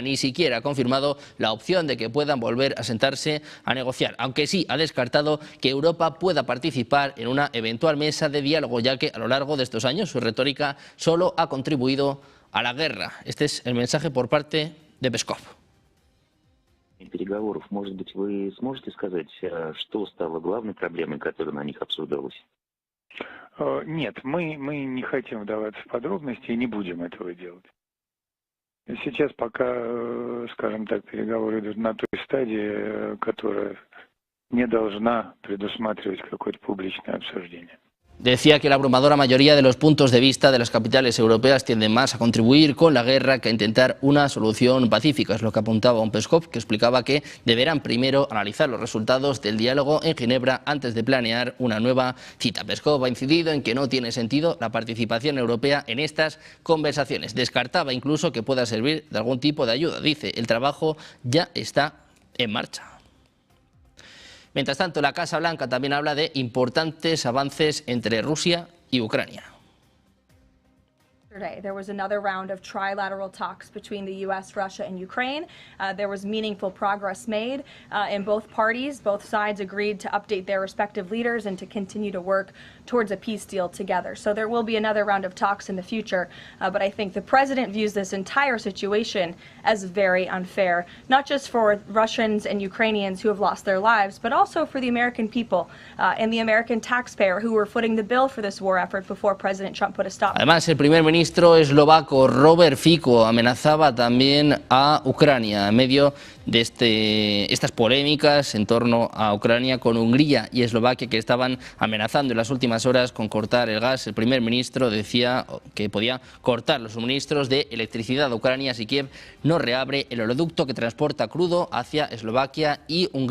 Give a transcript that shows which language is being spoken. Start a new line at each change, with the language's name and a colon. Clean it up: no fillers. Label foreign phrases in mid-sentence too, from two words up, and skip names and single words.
Spanish: Ni siquiera ha confirmado la opción de que puedan volver a sentarse a negociar, aunque sí ha descartado que Europa pueda participar en una eventual mesa de diálogo, ya que a lo largo de estos años su retórica solo ha contribuido a la guerra. Este es el mensaje por parte de Peskov.
Russian: Переговоров, может быть, вы сможете сказать, что стало главной проблемой, которая на них обсуждалась? Нет, мы не хотим вдаваться в подробности и не будем этого делать. Сейчас пока, скажем так, переговоры идут на той стадии, которая не должна предусматривать какое-то публичное обсуждение.
Spanish: Decía que la abrumadora mayoría de los puntos de vista de las capitales europeas tienden más a contribuir con la guerra que a intentar una solución pacífica. Es lo que apuntaba un Peskov, que explicaba que deberán primero analizar los resultados del diálogo en Ginebra antes de planear una nueva cita. Peskov ha incidido en que no tiene sentido la participación europea en estas conversaciones. Descartaba incluso que pueda servir de algún tipo de ayuda. Dice, el trabajo ya está en marcha. Mientras tanto, la Casa Blanca también habla de importantes avances entre Rusia y Ucrania.
English: There was another round of trilateral talks between the U.S., Russia, and Ukraine. There was meaningful progress made in both parties. Both sides agreed to update their respective leaders and to continue to work towards a peace deal together. So there will be another round of talks in the future. But I think the president views this entire situation as very unfair, not just for Russians and Ukrainians who have lost their lives, but also for the American people and the American taxpayer who were footing the bill for this war effort before President Trump put a stop.
Spanish: Además, el primer ministro eslovaco Robert Fico amenazaba también a Ucrania en medio de estas polémicas en torno a Ucrania con Hungría y Eslovaquia, que estaban amenazando en las últimas horas con cortar el gas. El primer ministro decía que podía cortar los suministros de electricidad a Ucrania si Kiev no reabre el oleoducto que transporta crudo hacia Eslovaquia y Hungría.